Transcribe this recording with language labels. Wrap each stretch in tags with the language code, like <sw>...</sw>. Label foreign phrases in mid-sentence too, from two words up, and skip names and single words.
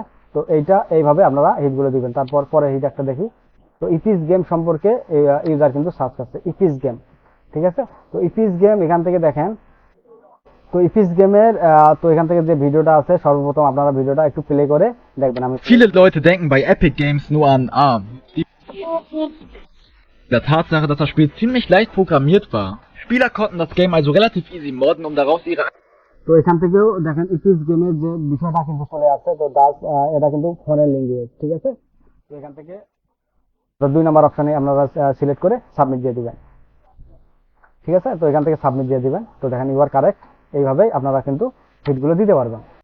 <bn>তো এইভাবে আপনারা হিটগুলো দিবেন। তারপর পরে হিট একটা দেখি। তো ইপিস গেম সম্পর্কে ইউজার কিন্তু সার্চ করছে ইপিস গেম, ঠিক আছে। তো ইপিস গেম এখান থেকে দেখেন, তো ইপিস গেমের তো এখান থেকে যে ভিডিওটা আছে সর্বপ্রথম আপনারা ভিডিওটা একটু প্লে করে দেখবেন। আমি</bn> <de>Viele Leute denken bei Epic Games nur an ARM. Der Tatsache, dass das Spiel ziemlich leicht programmiert war. Spieler konnten das Game also relativ easy modden, um daraus ihre...</de> <bn>তো এখান থেকেও দেখেন ইপিস গেমের যে বিষয়টা কিন্তু চলে আসছে। তো এটা কিন্তু</bn> <en>foreign language,</en> <bn>ঠিক আছে। তো এখান থেকে 2 নম্বর অপশনে আপনারা সিলেক্ট করে সাবমিট দিয়ে দিবেন, ঠিক আছে। তো এখান থেকে সাবমিট দিয়ে দিবেন। তো দেখেন</bn> <en>you are correct,</en> <bn>এইভাবেই আপনারা কিন্তু হিটগুলো দিতে পারবেন।</bn>